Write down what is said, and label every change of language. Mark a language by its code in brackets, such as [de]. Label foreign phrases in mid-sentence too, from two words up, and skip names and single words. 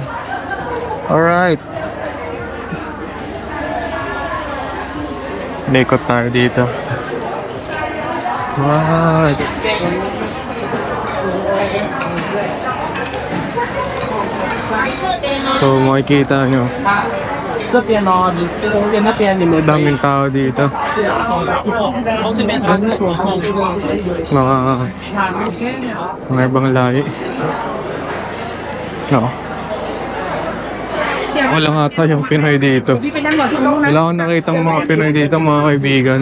[tl] Alright. Ikot tayo dito. Right. So makikita nyo, [zh] 这边哦，你中间那边你们 [tl] daming tao dito. Mga ibang lahi. No. Wala nga ata yung Pinoy dito. Wala akong nakitang mga Pinoy dito, mga kaibigan.